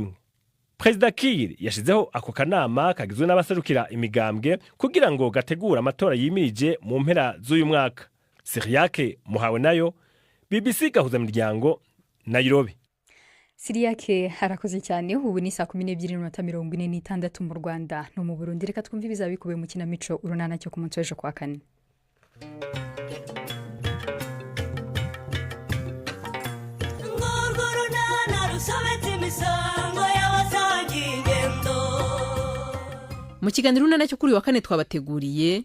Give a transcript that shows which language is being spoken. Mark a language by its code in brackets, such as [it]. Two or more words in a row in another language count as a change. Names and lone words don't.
[rw] Perezida Kiir yashizeho ako kanama kagizwe n'abaserukira imigambwe kugira ngo gategura amatora yimirije mu mpera z'uyu mwaka. Siriake Muhawe nayo, BBC Gahuza Miryango, Nairobi. Siriake harakoze cyane. Ubu ni 12:46 mu Rwanda no mu Burundi. Reka twumve ibizabikubiye mu kinamico urunana cyo ku munsi w'ejo kwa kane. Mu kiganiro runana cyo kuri wa kane twabateguriye.